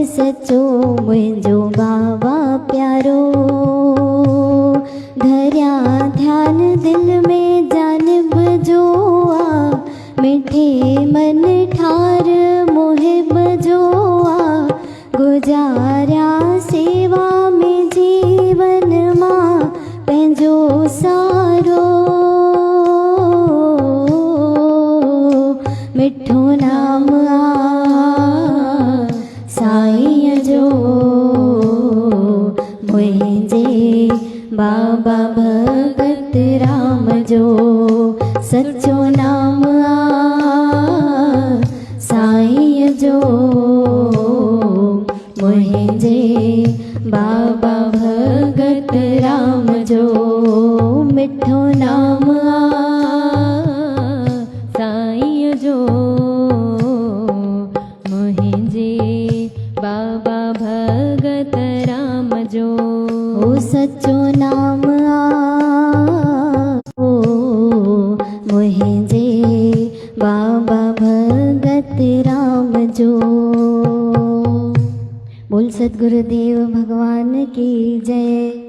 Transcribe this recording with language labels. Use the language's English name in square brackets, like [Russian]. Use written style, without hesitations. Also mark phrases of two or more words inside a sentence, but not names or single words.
[Sindhi] सचो मुंहिंजो बाबा प्यारो धरिया ध्यान दिल में जानिब जो आ मिठे मन ठार मुहिब जो आ गुजारिया सेवा में जीवन मां पंहिंजो सारो मिठो नाम आ साईं जो मुंहिंजे बाबा भगत राम जो सचो नाम आ साईं जो मुंहिंजे बाबा भगत राम जो मिठो नाम आ साईं जो मुंहिंजे बाबा भगत राम जो ओ सचो नाम आ ओ मुंहिंजे बाबा भगत राम जो। [Hindi] बोल सतगुरुदेव भगवान की जय।